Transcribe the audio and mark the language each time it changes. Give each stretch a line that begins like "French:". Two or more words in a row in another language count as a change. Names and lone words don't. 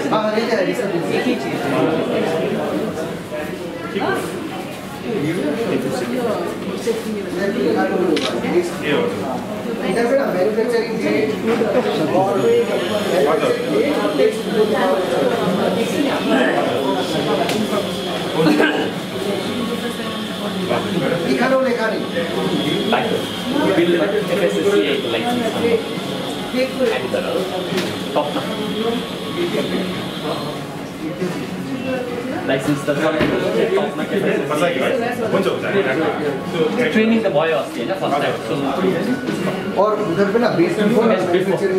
Hindi: हाँ देते हैं रिसीट देते हैं इधर पे ना मैन्युफैक्चरिंग लिखा लो लिखा नहीं
Nepali: बिल FSSAI लाइसेंस लाइसेन्स त ट्रेनिङ त भयो अस्ति होइन
English: first time
Hindi: और उधर पे ना बेस मैन्युफैक्चरिंग